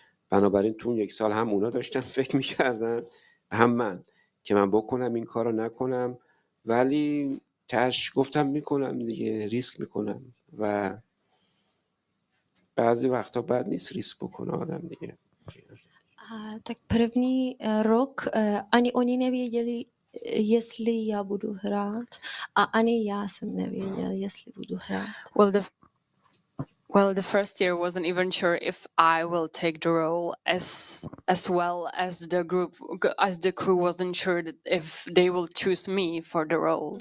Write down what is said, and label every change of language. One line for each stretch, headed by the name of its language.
Persian: بنابراین تو اون 1 سال هم اونا داشتن فکر میکردن هم من که من بکنم این کار رو نکنم، ولی گفتم میکنم دیگه، ریسک میکنم و بعضی وقتا بد نیست ریسک بکنه آدم دیگه.
Czech: Tak první rok ani oni nevěděli, jestli já budu hrát, a ani já jsem nevěděl, jestli budu hrát.
English: Well, the first year wasn't even sure if I will take the role, as well as the crew wasn't sure that if they will choose me for the role.